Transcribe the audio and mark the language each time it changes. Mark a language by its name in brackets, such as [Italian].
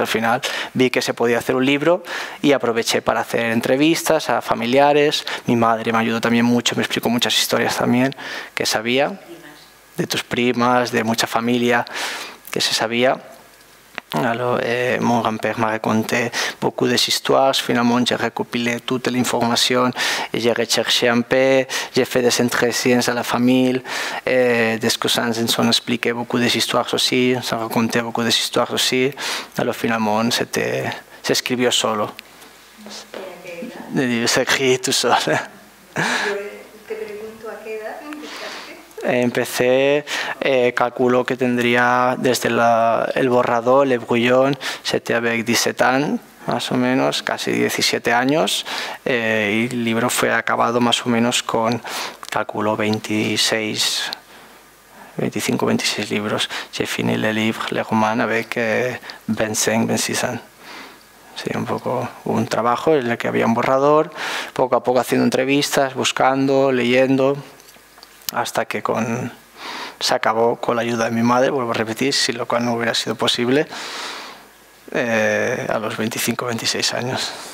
[Spanish] Al final vi que se podía hacer un libro y aproveché para hacer entrevistas a familiares. Mi madre me ayudó también mucho, me explicó muchas historias también que sabía, de tus primas, de mucha familia que se sabía. [French] Alors, mon grand-père m'a raconté beaucoup d'histoires. Finalement, j'ai recopilé toute l'information et j'ai recherché un peu. J'ai fait des entretiens à la famille. Des cousins nous ont expliqué beaucoup d'histoires aussi. Nous ont raconté beaucoup d'histoires aussi. Alors, finalement, [Spanish] s'escribió solo. [French] S'écrit tout seul. [Spanish] Empecé, calculo que tendría desde el borrador, [French] el brouillon, c'était avec 17 ans, [Spanish] más o menos, casi 17 años, y el libro fue acabado más o menos con, calculo, 25, 26 libros. [French] J'ai fini le livre, le roman, avec 25, 26 ans. [Spanish] Sí, un poco un trabajo en el que había un borrador, poco a poco haciendo entrevistas, buscando, leyendo, hasta que se acabó con la ayuda de mi madre, vuelvo a repetir, sin lo cual no hubiera sido posible, a los 25, 26 años.